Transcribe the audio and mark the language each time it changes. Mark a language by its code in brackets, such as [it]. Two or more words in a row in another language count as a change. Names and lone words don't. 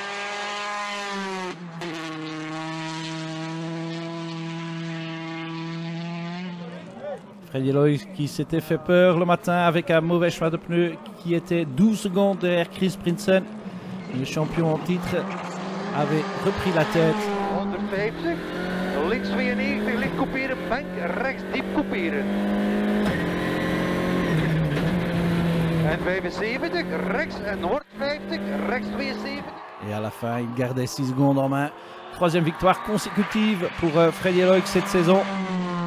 [fr] Freddy Loix qui s'était fait peur le matin avec un mauvais choix de pneus qui était 12 secondes derrière Chris Prinsen. Le champion en titre avait repris la tête. [nl] 150, links 92, licht couperen, bank, rechts diep couperen. En 75, rechts en noord 50, rechts 72. [fr] Et à la fin, il gardait 6 secondes en main. 3e victoire consécutive pour Freddy Loix cette saison.